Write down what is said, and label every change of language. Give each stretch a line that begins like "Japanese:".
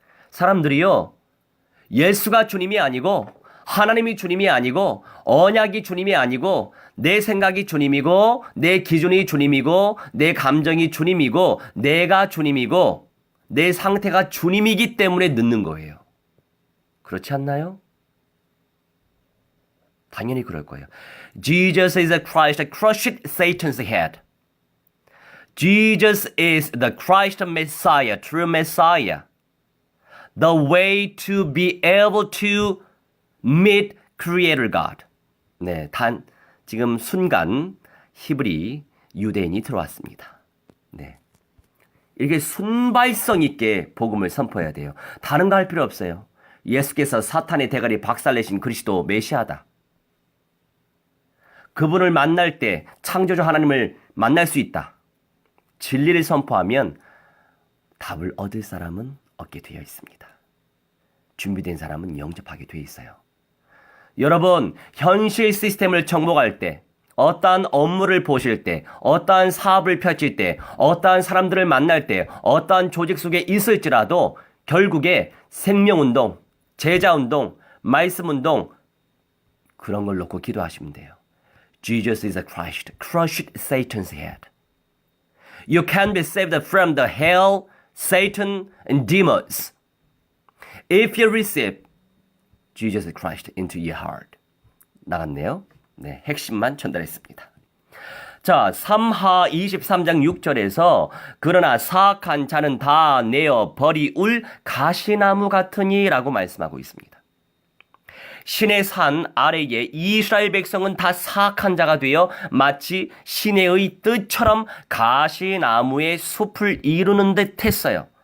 Korean: 사람들이요, 예수가 주님이 아니고 하나님이 주님이 아니고 언약이 주님이 아니고 내 생각이 주님이고 내 기준이 주님이고 내 감정이 주님이고 내가 주님이고 내 상태가 주님이기 때문에 늦는 거예요. 그렇지 않나요? 당연히 그럴 거예요.
English: Jesus is the Christ that crushed Satan's head. Jesus is the Christ Messiah, true Messiah. The way to be able to meet Creator God.
Korean: 네, 지금 순간 히브리 유대인이 들어왔습니다. 네, 이렇게 순발성 있게 복음을 선포해야 돼요. 다른 거 할 필요 없어요. 예수께서 사탄의 대가리 박살내신 그리스도 메시아다. 그분을 만날 때 창조주 하나님을 만날 수 있다. 진리를 선포하면 답을 얻을 사람은 얻게 되어 있습니다. 준비된 사람은 영접하게 되어 있어요. 여러분, 현실 시스템을 정복할 때, 어떠한 업무를 보실 때, 어떠한 사업을 펼칠 때, 어떠한 사람들을 만날 때, 어떠한 조직 속에 있을지라도 결국에 생명운동, 제자운동, 말씀운동 그런 걸 놓고 기도하시면 돼요.
English: Jesus is a Christ, crushed Satan's head. You can be saved from the hell, Satan, and demons if you receive Jesus Christ into your heart.
Korean: 나갔네요. 네, 핵심만 전달했습니다. 자, 3하 23장 6절에서 그러나 사악한 자는 다 내어 버리울 가시나무 같으니 라고 말씀하고 있습니다. 신의 산 아래에 이스라엘 백성은 다 사악한 자가 되어 마치 신의 뜻처럼 가시나무의 숲을 이루는 듯 했어요.